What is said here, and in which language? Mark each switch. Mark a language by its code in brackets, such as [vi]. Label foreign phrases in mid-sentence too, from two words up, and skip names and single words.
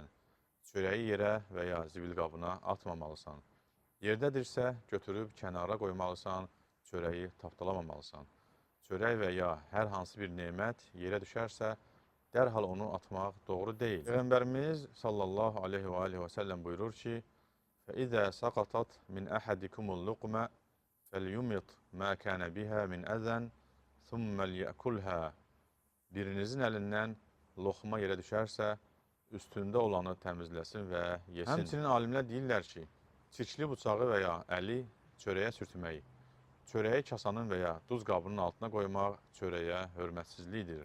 [az] Çörəyi yerə və ya zibil qabına atmamalısan. Yerdədirsə, götürüb kənara qoymalısan, çörəyi tapdalamamalısan. Çörək və ya hər hansı bir nemət yerə düşərsə, dərhal onu atmaq doğru deyil. Peyğəmbərimiz [ar] صلى الله عليه وعليه وسلم [az] buyurur ki, [ar] فَإِذَا سَقَطَتْ مِنْ أَحَدِكُمُ اللُّقْمَ فَلْيُمِطْ مَا كَانَ بِهَا مِنْ أَذًا ثُمَّ لْيَأْكُلْهَا. [az] Birinizin əlindən loxma yerə düşərsə, üstündə olanı təmizləsin və yesin. Həmçinin alimlər deyirlər ki, çirkli bıçağı və ya əli çörəyə sürtmək, çörəyi kasanın və ya duz qabının altına qoymaq çörəyə hörmətsizlikdir.